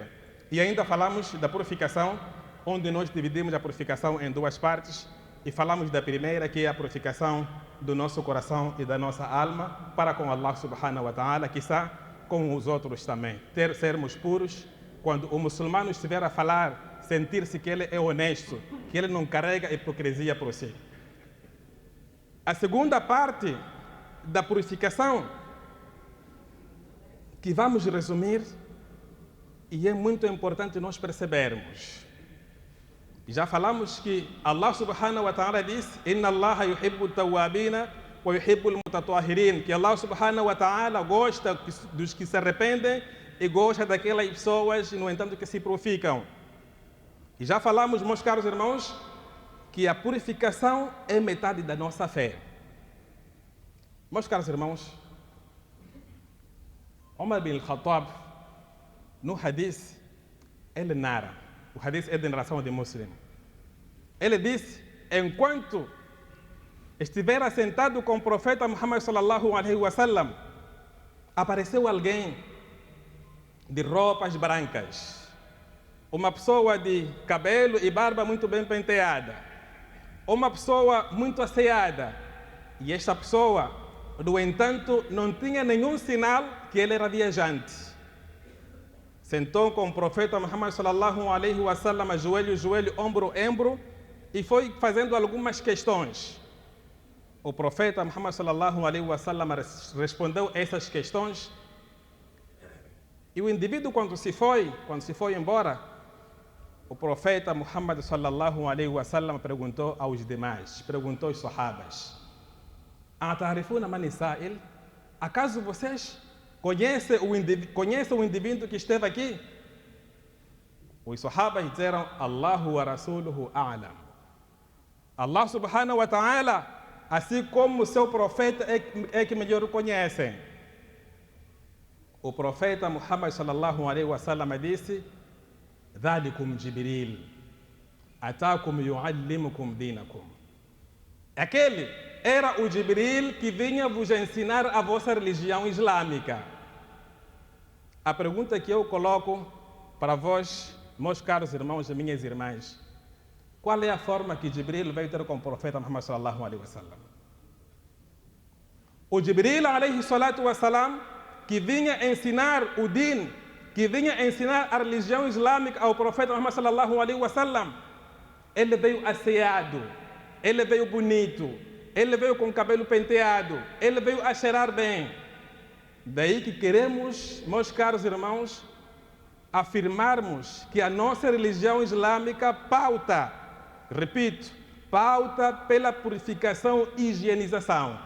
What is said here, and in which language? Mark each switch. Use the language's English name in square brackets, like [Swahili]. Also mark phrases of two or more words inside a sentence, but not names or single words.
[Portuguese] E ainda falamos da purificação, onde nós dividimos a purificação em duas partes, e falamos da primeira, que é a purificação do nosso coração e da nossa alma para com [Arabic] الله سبحانه وتعالى, [Portuguese] quiçá com os outros também. Sermos puros, quando o muçulmano estiver a falar, sentir-se que ele é honesto, que ele não carrega hipocrisia por si. A segunda parte da purificação, que vamos resumir, e é muito importante nós percebermos. Já falamos que [Arabic] الله سبحانه وتعالى [Portuguese] diz: [Arabic] إن الله يحب التوابين ويحب المتطهرين, [Portuguese] que [Arabic] الله سبحانه وتعالى [Portuguese] gosta dos que se arrependem e gosta daquelas pessoas, no entanto, que se purificam. E já falamos, meus caros irmãos, que a purificação é metade da nossa fé. Meus caros irmãos, Umar bin Khattab, no hadith, ele narra, o hadith é de narração de Muslim. Ele disse: enquanto estiver assentado com o profeta Muhammad [Arabic] صلى الله عليه وسلم, [Portuguese] apareceu alguém de roupas brancas, uma pessoa de cabelo e barba muito bem penteada, uma pessoa muito asseada, e esta pessoa, no entanto, não tinha nenhum sinal que ele era viajante. Sentou com o profeta Muhammad [Arabic] صلى الله عليه وسلم, [Portuguese] joelho, joelho, ombro, ombro, e foi fazendo algumas questões. O profeta Muhammad [Arabic] صلى الله عليه وسلم [Portuguese] respondeu essas questões, e o indivíduo, quando se foi embora, o profeta Muhammad [Arabic] صلى الله عليه وسلم [Portuguese] perguntou aos demais, perguntou aos sahabas: [Arabic] أتعرفون من سائل? [Portuguese] Acaso vocês conhecem o indivíduo que esteve aqui? Os sahabas disseram: [Arabic] الله ورسوله أعلم. الله سبحانه وتعالى, [Portuguese] assim como o seu profeta, é que melhor o conhecem. O profeta Muhammad [Arabic] صلى الله عليه وسلم [Portuguese] disse: [Arabic] ذلكم جبريل أتاكم يعلمكم دينكم. [Portuguese] Aquele era o Jibril que vinha vos ensinar a vossa religião islâmica. A pergunta que eu coloco para vós, meus caros irmãos e minhas irmãs: qual é a forma que Jibril veio ter com o profeta Muhammad [Arabic] صلى الله عليه وسلم? [Portuguese] O Jibril [Arabic] عليه الصلاة والسلام, [Portuguese] que vinha ensinar o din, que vinha ensinar a religião islâmica ao profeta Muhammad [Arabic] صلى الله عليه وسلم, [Portuguese] ele veio asseado, ele veio bonito, ele veio com o cabelo penteado, ele veio a cheirar bem. Daí que queremos, meus caros irmãos, afirmarmos que a nossa religião islâmica pauta, repito, pauta pela purificação e higienização.